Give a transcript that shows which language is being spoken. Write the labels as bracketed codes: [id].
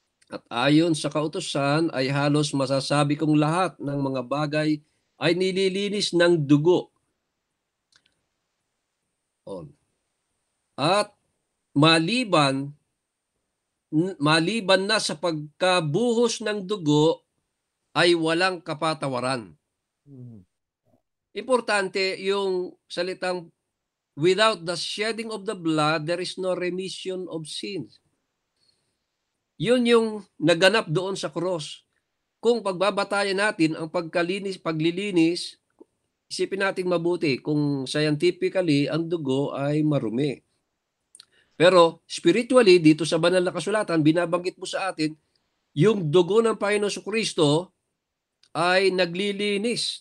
[tl] At ayon sa kautusan ay halos masasabi kong lahat ng mga bagay ay nililinis ng dugo. At maliban na sa pagkabuhos ng dugo ay walang kapatawaran. Importante yung salitang [en] without the shedding of the blood, there is no remission of sins. [tl] Yun yung naganap doon sa cross. Kung pagbabatayan natin ang paglilinis, isipin natin mabuti kung scientifically ang dugo ay marumi. Pero spiritually, dito sa banal na kasulatan, binabanggit mo sa atin, yung dugo ng Panginoon Jesucristo ay naglilinis.